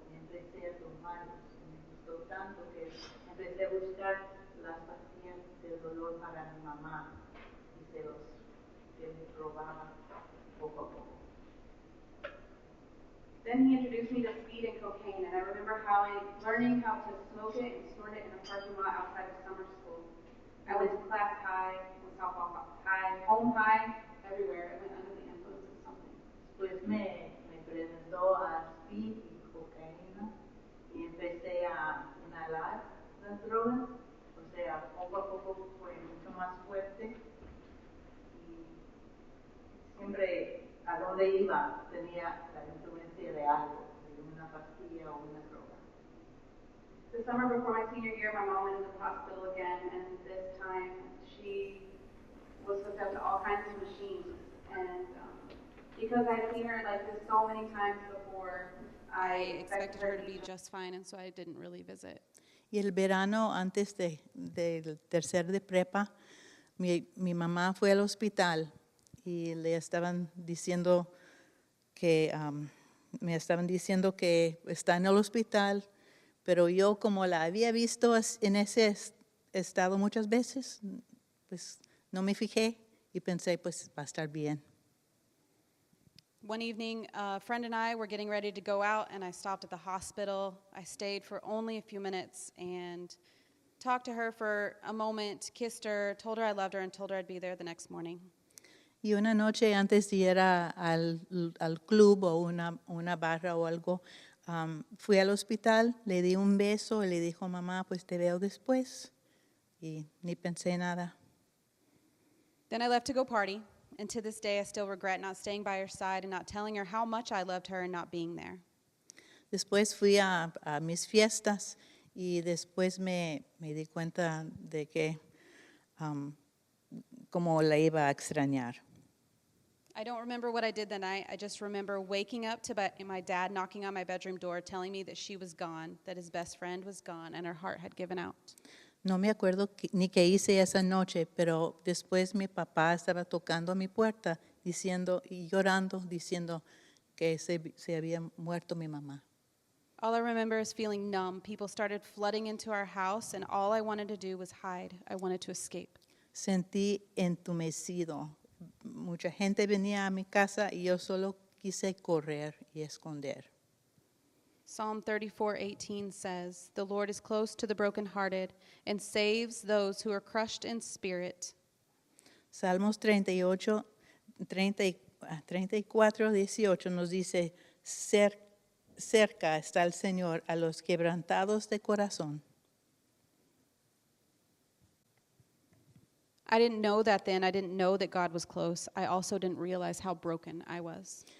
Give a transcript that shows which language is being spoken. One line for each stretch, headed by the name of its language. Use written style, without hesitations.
Spanish: Y empecé a tomarlas. Me gustó tanto que empecé a buscar las pastillas del dolor para mi mamá y se me probaba poco a poco.
English: Then he introduced me to speed and cocaine, and I remember learning how to smoke it and snort it in a parking lot outside of summer school. I went to class high, softball high, home high, everywhere. I went under the influence of something.
Spanish: Pues me presentó a speed y cocaína y empecé a inhalar las drogas, o sea, poco a poco fue mucho más fuerte y siempre a donde iba tenía la influencia de algo, de una pastilla o una droga.
English: The summer before my senior year, my mom went into the hospital again, and this time she was hooked up to all kinds of machines. And because I'd seen her like this so many times before, I expected her to be just fine, and so I didn't really visit.
Spanish: Y el verano antes del tercer de prepa, mi mamá fue al hospital y le estaban diciendo que me estaban diciendo que está en el hospital, pero yo como la había visto en ese estado muchas veces, pues no me fijé y pensé, pues va a estar bien.
English: One evening, a friend and I were getting ready to go out, and I stopped at the hospital. I stayed for only a few minutes and talked to her for a moment, kissed her, told her I loved her, and told her I'd be there the next morning.
Spanish: Y una noche antes de ir al club o una barra o algo, fui al hospital, le di un beso y le dijo, mamá, pues te veo después. Y ni pensé nada.
English: Then I left to go party, and to this day I still regret not staying by her side and not telling her how much I loved her and not being there.
Spanish: Después fui a mis fiestas y después me di cuenta de que como la iba a extrañar.
English: I don't remember what I did that night. I just remember waking up to my dad knocking on my bedroom door telling me that she was gone, that his best friend was gone, and her heart had given out.
Spanish: No me acuerdo ni qué hice esa noche, pero después mi papá estaba tocando a mi puerta diciendo y llorando, diciendo que se había muerto mi mamá.
English: All I remember is feeling numb. People started flooding into our house, and all I wanted to do was hide. I wanted to escape.
Spanish: Sentí entumecido. Mucha gente venía a mi casa y yo solo quise correr y esconder.
English: Psalm 34:18 says, "The Lord is close to the brokenhearted and saves those who are crushed in spirit."
Spanish: Salmos 34, 18 nos dice, cerca está el Señor a los quebrantados de corazón.
English: I didn't know that then. I didn't know that God was close. I also didn't realize how broken I was.